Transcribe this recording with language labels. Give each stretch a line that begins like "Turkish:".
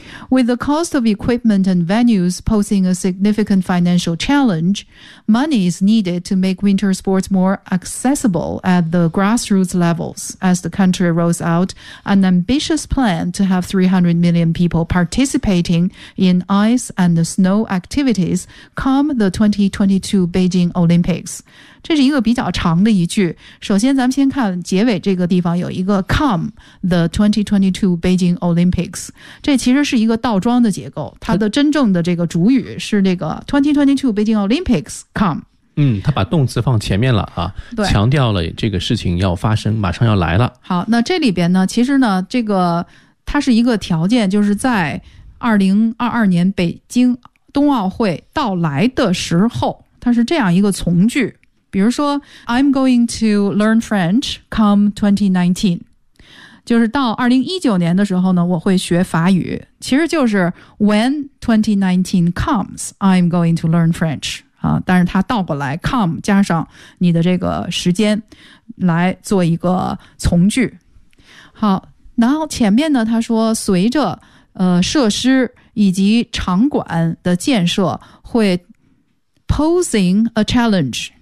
English: With the cost of equipment and venues posing a significant financial challenge, money is needed to make winter sports more accessible at the grassroots levels as the country rolls out an ambitious plan to have 300 million people participating in ice and snow activities come the 2022 Beijing Olympics.
Chinese: 这是一个比较长的一句。首先咱们先看结尾这个地方有一个
English: come the 2022 Beijing Olympics。
Chinese: 这其实是一个倒装的结构，它的真正的这个主语是这个
English: 2022 Beijing Olympics come。
Chinese: 嗯，他把动词放前面了啊，对，强调了这个事情要发生，马上要来了。好，那这里边呢，其实呢，这个它是一个条件，就是在2022年北京冬奥会到来的时候，它是这样一个从句。比如说
English: I'm going to learn French come 2019，
Chinese: 就是到2019年的时候呢，我会学法语。其实就是
English: When 2019 comes, I'm going to learn French.
Chinese: 啊，但是它倒过来 come 加上你的这个时间来做一个从句。好，然后前面呢，他说随着设施以及场馆的建设会
English: posing a challenge。